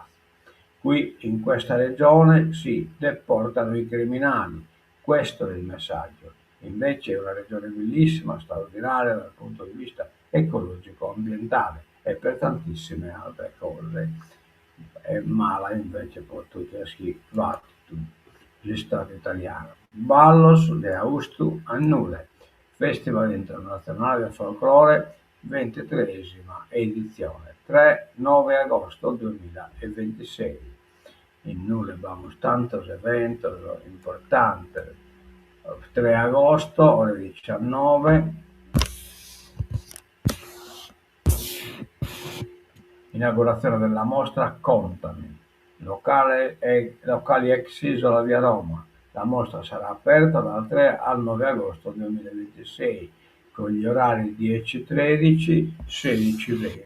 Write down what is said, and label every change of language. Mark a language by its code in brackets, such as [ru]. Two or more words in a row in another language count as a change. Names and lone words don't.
[it] Qui in questa regione si deportano i criminali, questo è il messaggio. Invece è una regione bellissima, straordinaria dal punto di vista ecologico, ambientale e per tantissime altre cose. È mala invece per tutti gli Stato italiano. Ballos de Austu a Nule, Festival internazionale del folklore, 23esima edizione, 3-9 agosto 2026. [sc] In Nule vamos tantos eventos importantes. [it] 3 agosto, ore 19, inaugurazione della mostra Contami, locali ex Isola via Roma. La mostra sarà aperta dal 3 al 9 agosto 2026 con gli orari 10-13, 16-20.